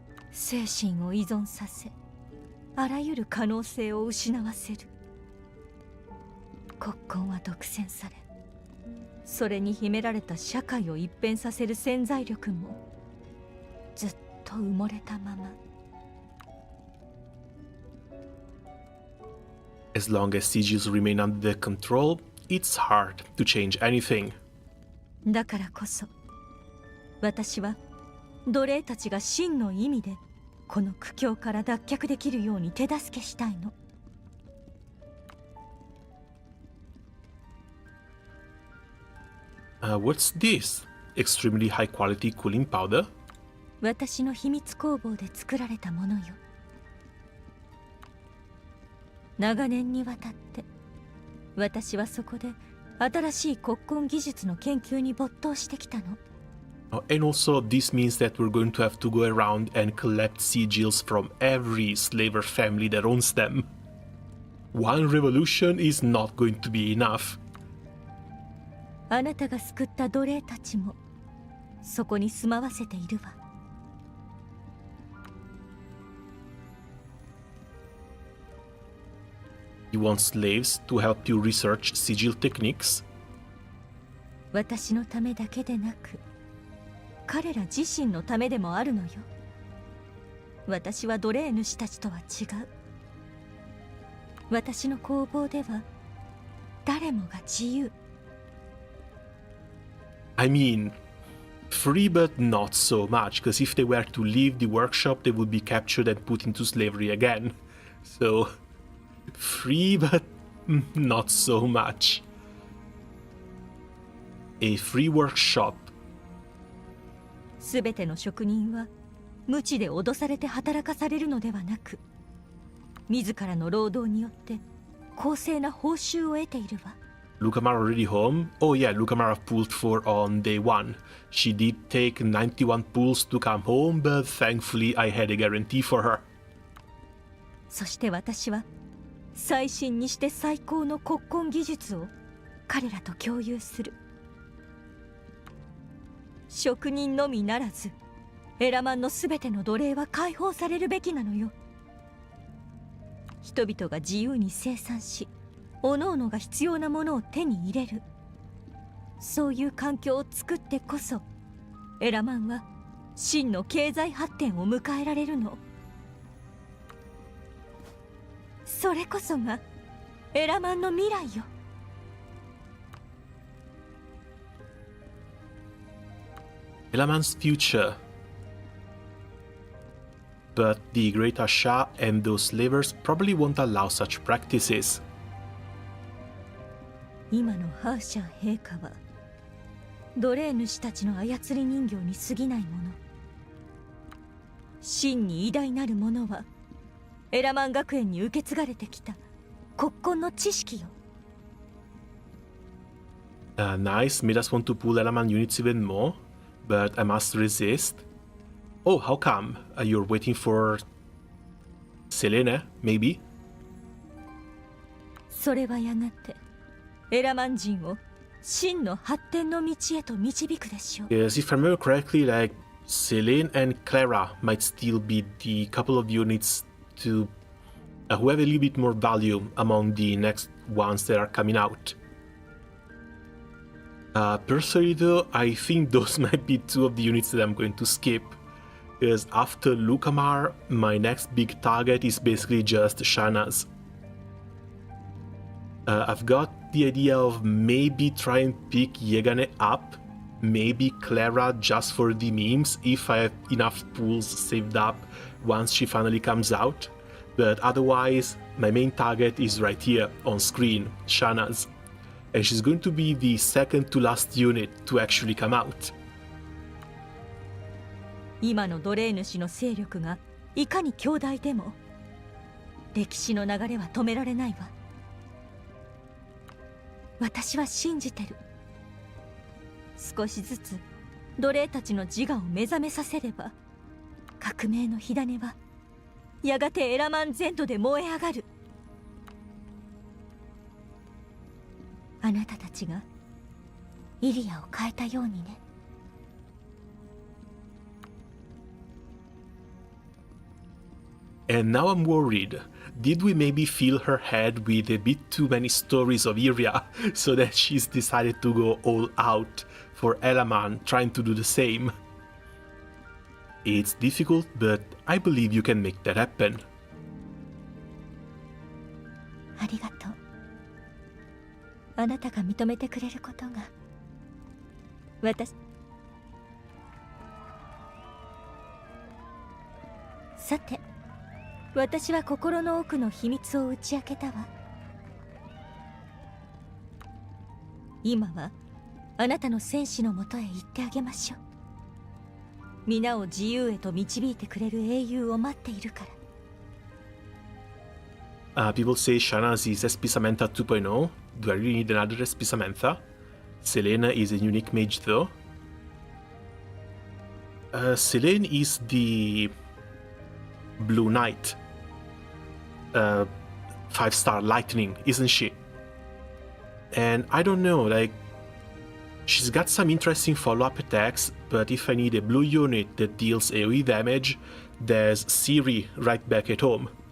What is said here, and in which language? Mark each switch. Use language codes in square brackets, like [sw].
[ja] 精神を依存させあらゆる可能性を失わせる。骨根は独占されそれに秘められた社会を一変させる潜在力もずっと埋もれたまま。 [en] As long as sigils remain under their control, it's hard to change anything. [ja] だからこそ私は奴隷たちが真の意味でこの苦境から脱却できるように手助けしたいの。 [en] What's this? Extremely high quality cooling powder? [ja] 私の秘密工房で作られたものよ。長年にわたって私はそこで新しい骨根技術の研究に没頭してきたの。 [en] And also, this means that we're going to have to go around and collect sigils from every slaver family that owns them. One revolution is not going to be enough. [ja] あなたが救った奴隷たちもそこに住まわせているわ。 [en] You want slaves to help you research sigil techniques? [ja] 私のためだけでなく彼ら自身のためでもあるのよ。私は奴隷主たちとは違う。私の工房では誰もが自由。 [en] I mean, free but not so much, because if they were to leave the workshop, they would be captured and put into slavery again. So, free but not so much. A free workshop. [ja] すべての職人は無知で脅されて働かされるのではなく、自らの労働によって公正な報酬を得ているわ。 [en] Lukamara already home? Oh yeah, Lukamara pulled 4 on day 1. She did take 91 pulls to come home, but thankfully I had a guarantee for her. [ja] そして私は最新にして最高の骨根技術を彼らと共有する。職人のみならずエラマンのすべての奴隷は解放されるべきなのよ。人々が自由に生産し各々が必要なものを手に入れる、そういう環境を作ってこそエラマンは真の経済発展を迎えられるの。それこそがエラマンの未来よ。 [en] Elaman's future. But the Great Asha and those slavers probably won't allow such practices. [ja] 今のハーシャー陛下は奴隷主たちの操り人形に過ぎないもの。真に偉大なるものはエラマン学園に受け継がれてきた国根の知識よ。 [en] Nice, made us want to pull Elaman units even more, but I must resist. Oh, how come? You're waiting for Selene, maybe? [ja] それはやがてエラマン人を真の発展の道へと導くでしょう。 [en] Yes, if I remember correctly, like Selene and Clara might still be the couple of units to who have a little bit more value among the next ones that are coming out. Personally though, I think those might be two of the units that I'm going to skip, because after Lukamar, my next big target is basically just Shanaz. I've got the idea of maybe try and pick Yegane up, maybe Clara just for the memes, if I have enough pools saved up once she finally comes out, but otherwise my main target is right here on screen, Shanaz. And she's going to be the second to last unit to actually come out. [ja] 今の奴隷主の勢力がいかに強大でも歴史の流れは止められないわ。私は信じてる。少しずつ奴隷たちの自我を目覚めさせれば革命の火種はやがてエラマン全土で燃え上がる。あなたたちがイリアを変えたようにね。 [en] And now I'm worried. Did we maybe fill her head with a bit too many stories of Iria, so that she's decided to go all out for Elaman, trying to do the same? It's difficult, but I believe you can make that happen. [ja] ありがとう。あなたが認めてくれることがさて、私は心の奥の秘密を打ち明けたわ。今はあなたの戦士のもとへ行ってあげましょう。皆を自由へと導いてくれる英雄を待っているから。 [en] People say Shanaz is SP Samantha 2.0. Do I really need another SP Samantha? Selena is a unique mage though. Selene is the Blue Knight. 5-star lightning, isn't she? And I don't know, like, she's got some interesting follow-up attacks, but if I need a blue unit that deals AoE damage, there's Ciri right back at home.